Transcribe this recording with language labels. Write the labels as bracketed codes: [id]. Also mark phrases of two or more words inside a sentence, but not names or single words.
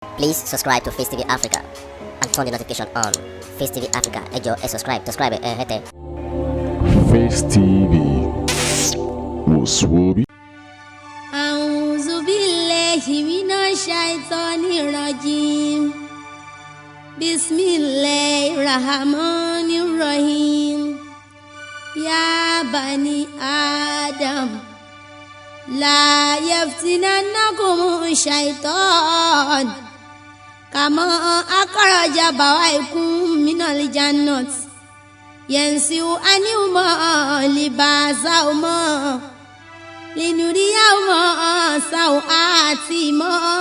[en] Please subscribe to Facetv Africa and turn the notification on. Facetv Africa, [yo] ẹ jọ̀ọ́ ẹ subscribe hete. Facetv Suwe. [ar] أعوذ بالله من الشيطان الرجيم. بسم الله الرحمن الرحيم. يا بني آدم لا يفتننكم الشيطان كما أخرج أبويكم من الجنة ينزع عنهما لباسهما ليريهما سوآتهما